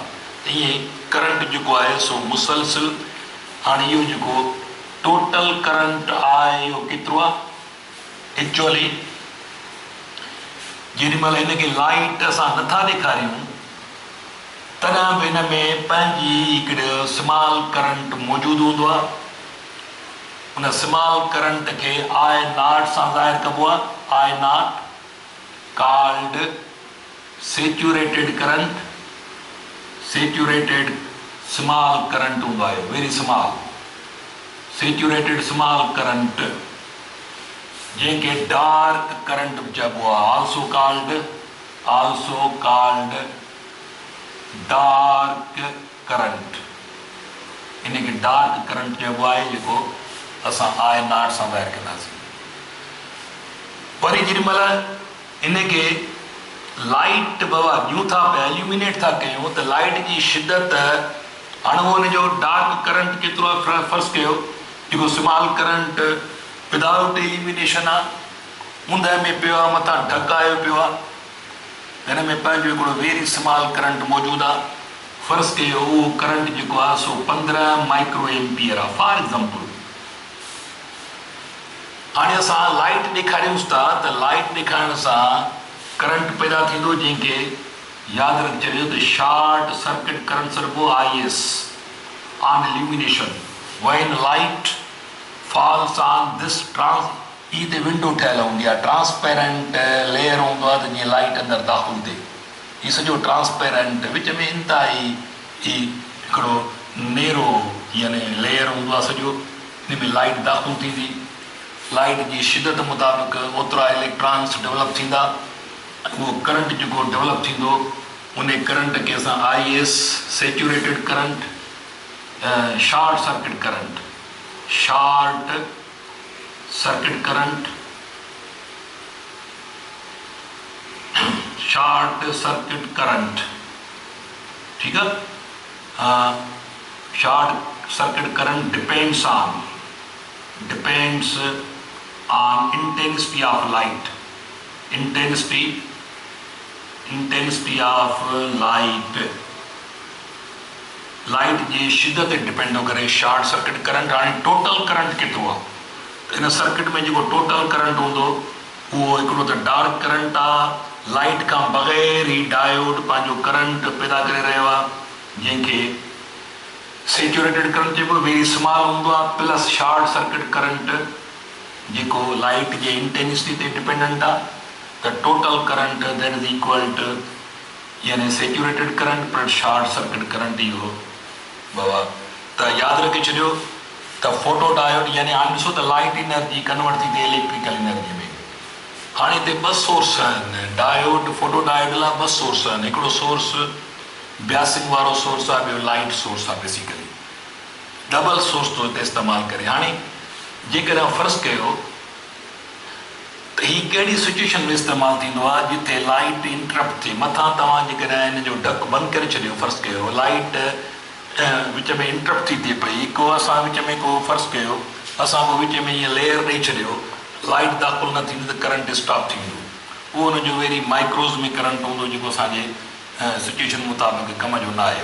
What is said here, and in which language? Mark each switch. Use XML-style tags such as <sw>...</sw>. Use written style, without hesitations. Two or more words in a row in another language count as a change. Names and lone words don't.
<sd>ईअं करंट जेको आहे सो मुसलसिल। हाणे इहो जेको</sd> <en>total current</en> <sd>आहे इहो केतिरो आहे एक्चुअली, जेॾीमहिल हिनखे लाइट असां नथा ॾेखारियूं तॾहिं बि हिन में पंहिंजी हिकिड़ो</sd> <en>small current</en> <sd>मौजूदु हूंदो आहे। उन स्मॉल करंट खे</sd> <en>I naught</en> <sd>सां ज़ाहिर कबो आहे,</sd> <en>I naught called saturated current. saturated small current</en> <sd>हूंदो आहे,</sd> <en>very small saturated small current,</en> <sd>जंहिंखे</sd> <en>dark current</en> <sd>बि चइबो आहे,</sd> <en>also called dark current.</en> <sd>इनखे</sd> <en>dark current</en> <sd>चइबो आहे, जेको असां</sd> <en>I naught</en> <sd>सां ॿाहिरि कंदासीं। वरी जेॾीमहिल इनखे लाइट बाबा ॾियूं था पिया, इल्यूमिनेट था कयूं, त लाइट जी शिदत, हाणे उहो हुनजो</sd> <en>dark current</en> <sd>केतिरो आहे, फ़र्ज़ु कयो जेको</sd> <en>small current without illumination</en> <sd>आहे, ऊंदहि में पियो आहे, मथां ढक आयो पियो आहे, हिन में पंहिंजो हिकिड़ो</sd> <en>very small current</en> <sd>मौजूदु आहे। फ़र्ज़ु कयो उहो करंट जेको आहे सो 15</sd> <en>micro ampere</en> <sd>आहे</sd> <en>for example.</en> <sd>हाणे असां लाइट ॾेखारियूंसि था, त लाइट ॾेखारण सां करंट पैदा थींदो, जंहिंखे यादि रखी छॾियो त</sd> <en>short circuit current</en> <sd>चइबो</sd> <en>IS on illumination. when light falls on this</en> <sd>ही ते विंडो ठहियल हूंदी आहे,</sd> <en>transparent layer</en> <sd>हूंदो आहे, त जीअं लाइट अंदरि दाख़िल थिए, हीउ सॼो ट्रांसपेरेंट, विच में इंतिहाई हिकिड़ो नेरो यानी लेयर हूंदो आहे सॼो, हिन में लाइट दाख़िल थींदी। लाइट जी शिदत मुताबिक़ ओतिरा</sd> <en>electrons develop</en> <sd>थींदा, उहो करंट जेको डेवलप थींदो, उन करंट खे असां</sd> <en>IS saturated current, short circuit current, short circuit current, short circuit current,</en> <hi>ठीक है।</hi> <en>short circuit current depends on intensity of light, intensity of light,</en> <sd>लाइट जी शिदत डिपेंड थो करे</sd> <en>short circuit current.</en> <sd>हाणे</sd> <en>total current</en> <sd>केतिरो आहे, इन सर्किट में जेको</sd> <en>total current</en> <sd>हूंदो उहो हिकिड़ो त</sd> <en>dark current</en> <sd>आहे, लाइट खां बग़ैर ई डायोड पंहिंजो करंट पैदा करे रहियो आहे, जंहिंखे</sd> <en>saturated current</en> <sd>चइबो,</sd> <en>very small</en> <sd>हूंदो आहे,</sd> <en>plus short circuit current</en> <sd>जेको लाइट जे इंटेंसिटी ते डिपेंडेंट आहे। त</sd> <en>total current that is equal to</en> <sd>यानी</sd> <en>saturated current plus short circuit current.</en> <sd>इहो बाबा त यादि रखी छॾियो त</sd> <en>photo diode</en> <sd>यानी हाणे ॾिसो त</sd> <en>light energy</en> <sd>कन्वर्ट थी थिए</sd> <en>electrical energy</en> <sd>में। हाणे हिते ॿ सोर्स आहिनि,</sd> <en>diode photo diode</en> <sd>लाइ ॿ सोर्स आहिनि, हिकिड़ो सोर्स बियासिंग वारो सोर्स आहे, ॿियो</sd> <en>light source</en> <sd>आहे,</sd> <en>basically double source</en> <sd>थो हिते इस्तेमालु करे। हाणे जेकॾहिं फ़र्ज़ु कयो त हीअ कहिड़ी सिचुएशन में इस्तेमालु थींदो आहे जिथे लाइट इंटरप्ट थिए, मथां तव्हां जेकॾहिं हिन जो ढक बंदि करे छॾियो, फ़र्ज़ु कयो लाइट विच में इंटरप्ट थी थिए पई, को असां विच में को फ़र्ज़ु कयो असां को विच में ईअं लेयर ॾेई छॾियो, लाइट दाख़िल न थींदी त करंट स्टॉप थी वेंदो, उहो हुनजो</sd> <en>very micros</en> <sd>में करंट हूंदो जेको असांजे सिचुएशन मुताबिक़ कम जो न आहे।</sd>